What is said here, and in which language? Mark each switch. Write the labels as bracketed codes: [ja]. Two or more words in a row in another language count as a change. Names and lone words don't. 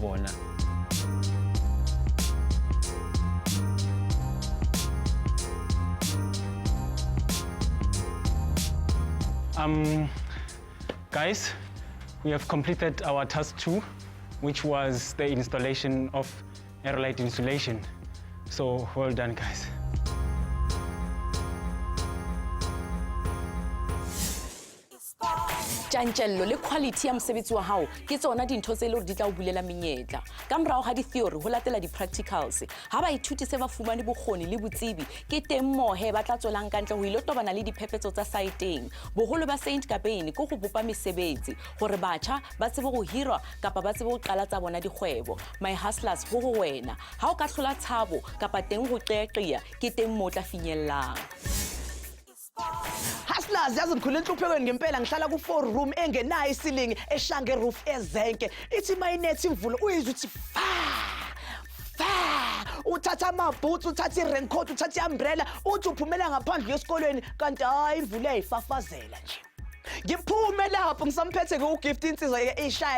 [en] Guys, we have completed our task 2, which was the installation of aerolite insulation. So well done, guys. [st] tjantjello le quality ya mosebetsi wa hao ke tsona dintho tse le di tla o bulela menyetla ka morao ga di-theory ho latela di-practicals ha baithuti se ba fumane bokgoni le botsebi ke teng mohe ba tla tswelang kantle ho ilo tobana le diphephetso tsa saeteng boholo ba San Gobain ko go bopa mesebetsi gore batjha ba tsebe go hirwa kapa ba tsebe go qala tsa bona dikgwebo. [en] My hustlers [st] ho go wena ha o ka hlola tshabo kapa teng go qeaqea ke teng mo tla finyellang. [zu] Hustlers yazi ngikhule enhluphekweni ngempela ngihlala ku4 room engenayo isilingi eshange roof ezenke ithi mayinethi imvula uyizwa uthi fa uthatha amaboots uthatha i-raincoat uthatha i-umbrella uthi uphumela ngaphandle esikolweni kanti hayi imvula eyayifafazela nje ngiphume lapho ngisamphethe ke ugift insizwa ishaya